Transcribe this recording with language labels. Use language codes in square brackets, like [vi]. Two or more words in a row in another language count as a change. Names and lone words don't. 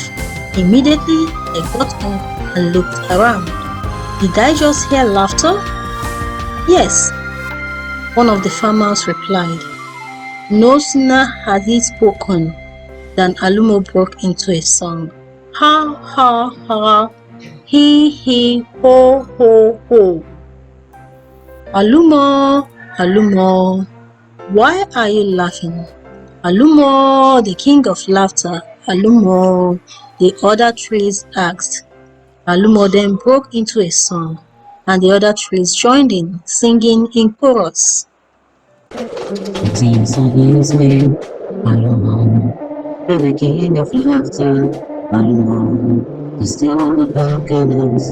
[en] Immediately, they got up and looked around. "Did I just hear laughter?" "Yes," one of the farmers replied. No sooner had he spoken than Alumo broke into a song. "Ha ha ha, he he ho ho ho. Alumo, Alumo, why are you laughing? Alumo, the king of laughter, Alumo," the other trees asked. Alumo then broke into a song, and the other trees joined in, singing in chorus. it seems on his way, the king of laughter, the still about goodness,